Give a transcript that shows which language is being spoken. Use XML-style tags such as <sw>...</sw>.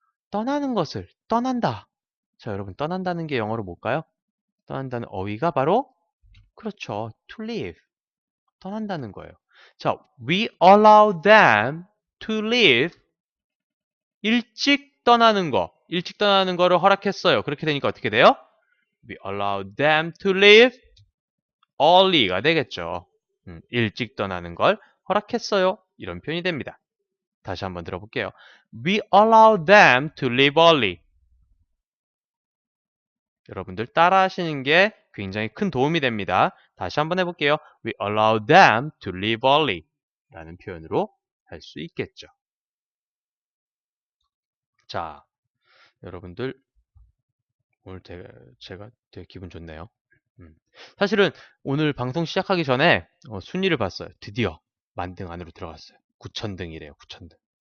<ko>떠나는 것을 떠난다. 자, 여러분 떠난다는 게 영어로 뭘까요? 떠난다는 어휘가 바로 그렇죠.</ko> <en>to leave.</en> <ko>떠난다는 거예요.</ko> <en>자, we allow them to leave.</en> <ko>일찍 떠나는 거. 일찍 떠나는 거를 허락했어요. 그렇게 되니까 어떻게 돼요?</ko> <en>We allow them to leave early가</en> <ko>되겠죠. 일찍 떠나는 걸 허락했어요. 이런 표현이 됩니다. 다시 한번 들어볼게요.</ko> <en>We allow them to leave early.</en> <ko>여러분들 따라 하시는 게 굉장히 큰 도움이 됩니다. 다시 한번 해볼게요.</ko> <en>We allow them to leave early.</en> <ko>라는 표현으로 할 수 있겠죠. 자, 여러분들 오늘 제가 되게 기분 좋네요. 사실은 오늘 방송 시작하기 전에 순위를 봤어요. 드디어 만등 안으로 들어갔어요. 9,000등이래요. 9,000등.</ko>